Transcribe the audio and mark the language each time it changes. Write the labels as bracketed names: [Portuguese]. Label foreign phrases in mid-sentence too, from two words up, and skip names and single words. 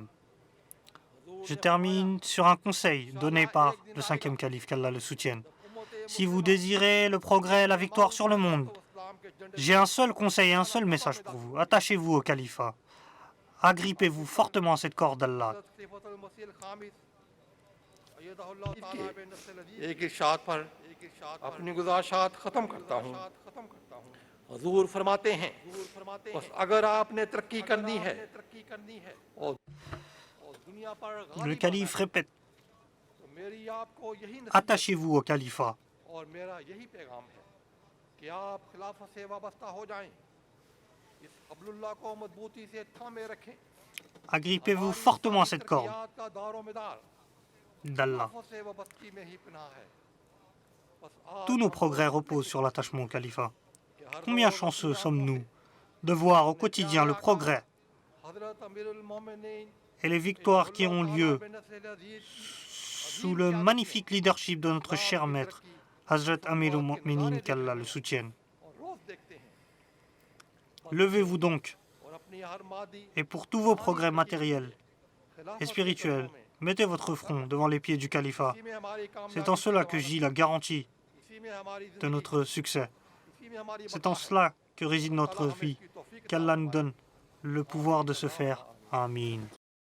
[French] Je termine sur un conseil donné par le 5e calife, qu'Allah le soutienne. Si vous désirez le progrès et la victoire sur le monde, j'ai un seul conseil et un seul message pour vous. Attachez-vous au califat. Agrippez-vous fortement à cette corde d'Allah. [Urdu] ایک ارشاد پر اپنی گزارشات ختم کرتا ہوں. حضور فرماتے ہیں، بس اگر آپ نے ترقی کرنی ہے اور دنیا پر [French] Le calife répète: [Urdu] تو میری آپ کو یہی نصیحت [French] attachez-vous au califat. [Urdu] اور میرا یہی پیغام ہے کہ آپ خلافت سے وابستہ ہو جائیں، اس حبل اللہ کو مضبوطی سے تھامے رکھیں. [French] Agrippez-vous fortement à cette corde [Urdu] کا دارومدار [French] d'Allah. [Urdu] سے وابستی میں ہی پناہ ہے. بس آپ [French] Tous nos progrès reposent sur l'attachement au califat. Combien chanceux sommes-nous de voir au quotidien le progrès [Urdu] حضرت امیر المومنین [French] et les victoires qui ont lieu sous le magnifique leadership de notre cher maître, Hazrat Amirul Mu'minin, qu'Allah le soutienne. [Urdu] اور روز دیکھتے ہیں [French] Levez-vous donc, [Urdu] اور اپنی ہر مادی [French] et pour tous vos progrès matériels et spirituels, mettez votre front devant les pieds du califat. [Urdu] اسی میں ہماری [French] C'est en cela que gît la garantie [Urdu] اسی میں ہماری [French] de notre succès. [Urdu] اسی میں ہماری [French] C'est en cela que réside notre vie. Qu'Allah nous donne le pouvoir de se faire. Amin.